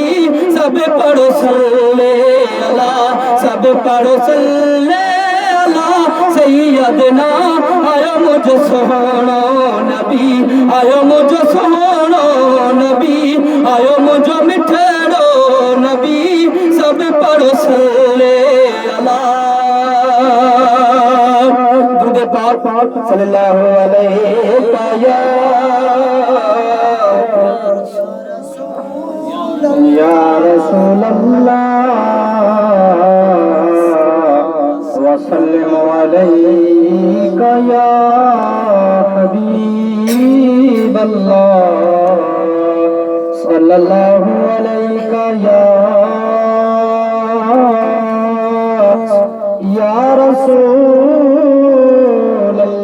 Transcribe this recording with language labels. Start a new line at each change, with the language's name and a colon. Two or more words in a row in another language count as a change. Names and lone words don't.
Sindhi: सब पढ़ो
Arabic: صل على,
Sindhi: सब पढ़ो
Arabic: صل على سيدنا
Sindhi: आयो मुझ सोहणो नबी, आयो मुझ सोहणो नबी, आयो मुझो मिठड़ो नबी। सब पढ़ो
Arabic: صل على.
Sindhi: दुरूद पाक
Arabic: صلى الله عليه يا رسول الله وسلم عليك يا حبيب الله صلى الله عليك يا رسول